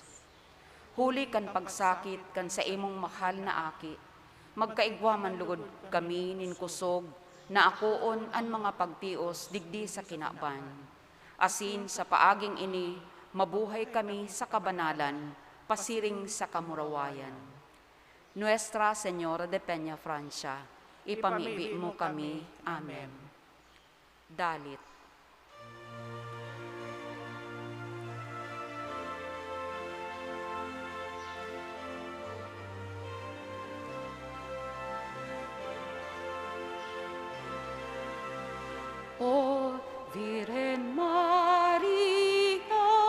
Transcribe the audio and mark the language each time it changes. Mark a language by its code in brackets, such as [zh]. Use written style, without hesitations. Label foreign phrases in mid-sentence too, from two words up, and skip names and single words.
[bik] Huli kan pagsakit kan sa imong mahal na aki, magkaigwa man lugod kami nin kusog, na akoon an mga pagtios digdi sa kinaban. Asin sa paaging ini, mabuhay kami sa kabanalan, pasiring sa kamurawayan. Nuestra Señora de Peña Francia, ipamibi mo kami. Amen. Dalit. O Virgen Maria,